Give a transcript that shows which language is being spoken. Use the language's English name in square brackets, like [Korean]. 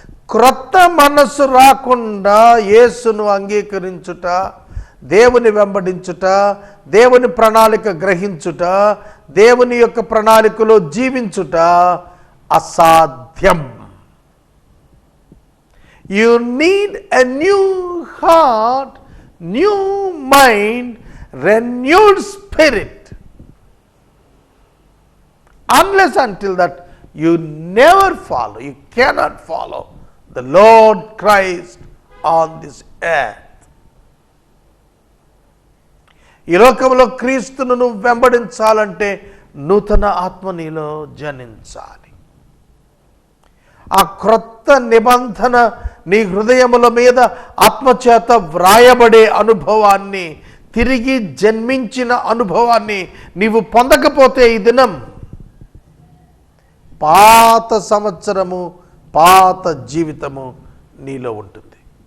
[Telugu] క్రొత్త మనస్సు రాకుండా యేసును అంగీకరించుట, దేవుని వెంబడించుట, దేవుని ప్రణాళిక గ్రహించుట, దేవుని యొక్క ప్రణాళికలో జీవించుట అసాధ్యం. [English] You need a new heart, new mind, renewed spirit. Unless until that you never follow, you cannot follow the Lord Christ on this earth. [Telugu] ఈ లోకంలో క్రీస్తును నువ్వు వెంబడించాలంటే నూతన ఆత్మ నీలో జనించాలి. ఆ క్రొత్త నిబంధన నీ హృదయముల మీద ఆత్మచేత వ్రాయబడే అనుభవాన్ని, తిరిగి జన్మించిన అనుభవాన్ని నీవు పొందకపోతే ఈ దినం పాత సంవత్సరము, పాత జీవితము నీలో ఉంటుంది.